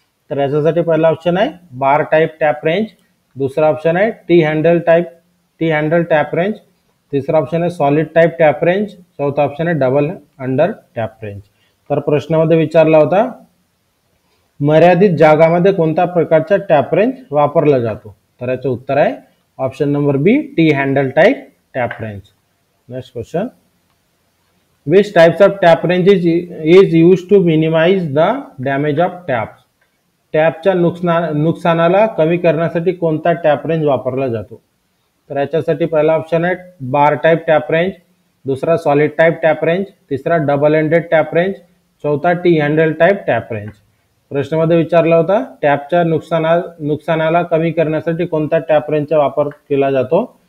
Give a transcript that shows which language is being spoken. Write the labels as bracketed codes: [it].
[mr] तर याच्यासाठी पहिला ऑप्शन आहे बार टाइप टॅप रेंज, दुसरा ऑप्शन आहे टी हँडल टॅप रेंज, तिसरा ऑप्शन आहे सॉलिड टाइप टॅप रेंज, चौथा ऑप्शन आहे डबल अंडर टॅप रेंज. तर प्रश्नामध्ये विचारला होता मर्यादित जागामध्ये कोणत्या प्रकारचा टॅप रेंज वापरला जातो. तर याचं उत्तर आहे option number B T handle type tap range. [en] Next question, which types of tap wrench is use to minimize the damage of taps. [mr] टॅपच्या नुकसानाला कमी करण्यासाठी कोणता टॅप रेंज वापरला जातो. तर याच्यासाठी पहिला ऑप्शन आहे बार टाइप टॅप रेंज, दुसरा सॉलिड टाइप टॅप रेंज, तिसरा डबल एंडेड टॅप रेंज, चौथा T handle type tap range. प्रश्नामध्ये विचारला होता टॅपच्या नुकसानाला कमी करण्यासाठी कोणत्या टॅप रेंजचा वापर केला जातो.